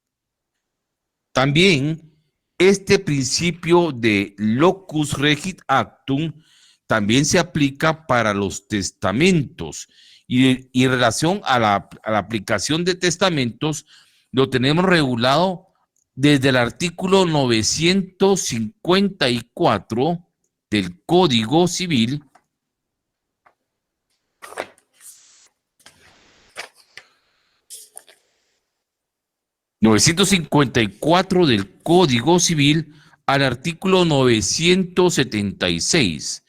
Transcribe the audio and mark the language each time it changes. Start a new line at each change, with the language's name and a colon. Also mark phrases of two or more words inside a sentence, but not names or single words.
Spanish: También este principio de
Latin: locus regit actum
Spanish: también se aplica para los testamentos, y en relación a la aplicación de testamentos lo tenemos regulado desde el artículo 954 del Código Civil, al artículo 976.